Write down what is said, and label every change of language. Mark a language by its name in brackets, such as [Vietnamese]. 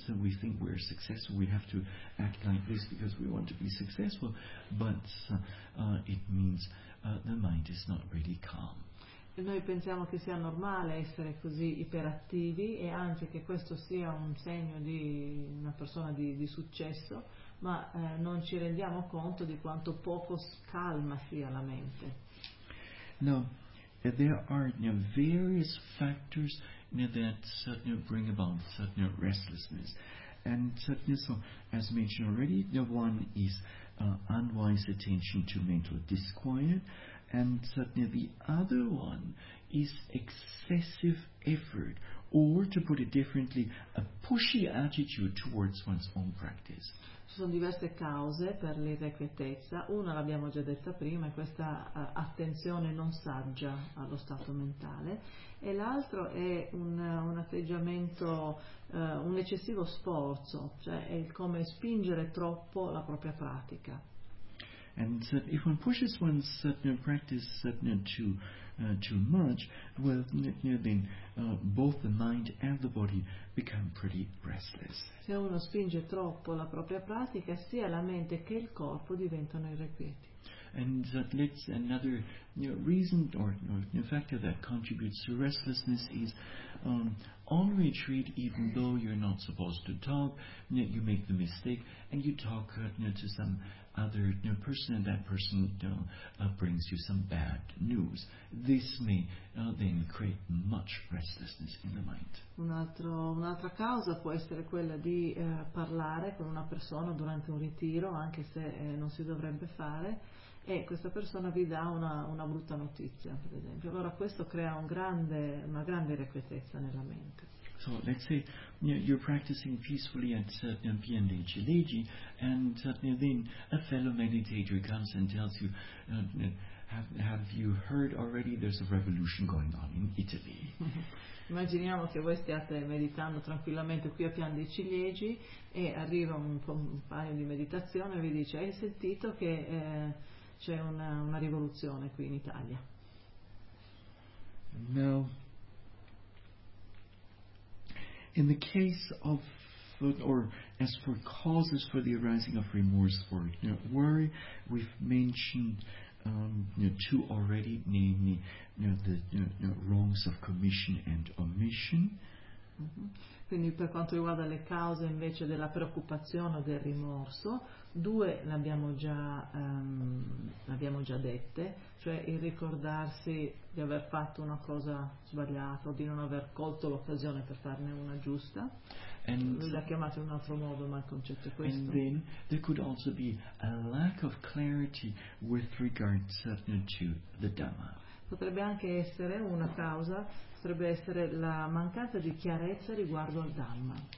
[English] So we think we're successful, we have to act like this because we want to be successful, but it means the mind is not really calm. [Italian] E noi pensiamo che sia normale essere così iperattivi e anzi che questo sia un segno di una persona di successo, ma non ci rendiamo conto di quanto poco calma sia la mente. [English] No, there are various factors that bring about certain restlessness. And so, as mentioned already, one is unwise attention to mental disquiet. And the other one is excessive effort, or to put it differently, a pushy attitude towards one's own practice. [Italian] Ci sono diverse cause per l'irrequietezza. Una l'abbiamo già detta prima, è questa attenzione non saggia allo stato mentale. E l'altro è un atteggiamento, un eccessivo sforzo, cioè è il come spingere troppo la propria pratica. [English] And if one pushes one's practice too much, well, then both the mind and the body become pretty restless. [Italian] Se uno spinge troppo la propria pratica, sia la mente che il corpo diventano irrequieti. [English] And that's another reason or factor that contributes to restlessness is on retreat, even though you're not supposed to talk, you make the mistake and you talk to some other person, and that person brings you some bad news. This may then create much restlessness in the mind. [Italian] Un'altra causa può essere quella di parlare con una persona durante un ritiro, anche se non si dovrebbe fare, e questa persona vi dà una brutta notizia, per esempio. Allora questo crea una grande irrequietezza nella mente. [English] So let's say you're practicing peacefully at Pian Dei Chileji, and then a fellow meditator comes and tells you, have you heard already there's a revolution going on in Italy? [Italian] Immaginiamo che voi stiate meditando tranquillamente qui a Pian dei Ciliegi e arriva un compagno di meditazione e vi dice: hai sentito che c'è una rivoluzione qui in Italia? No. [English] In the case of, or as for causes for the arising of remorse or worry, we've mentioned two already, namely the wrongs of commission and omission. Mm-hmm. [Italian] Quindi per quanto riguarda le cause invece della preoccupazione o del rimorso, due l'abbiamo già dette, cioè il ricordarsi di aver fatto una cosa sbagliata o di non aver colto l'occasione per farne una giusta. Lui l'ha chiamato in un altro modo, ma il concetto è questo. [English] And then there could also be a lack of clarity with regard to the Dhamma. [Italian] potrebbe anche essere una causa, potrebbe essere la mancanza di chiarezza riguardo al Dhamma.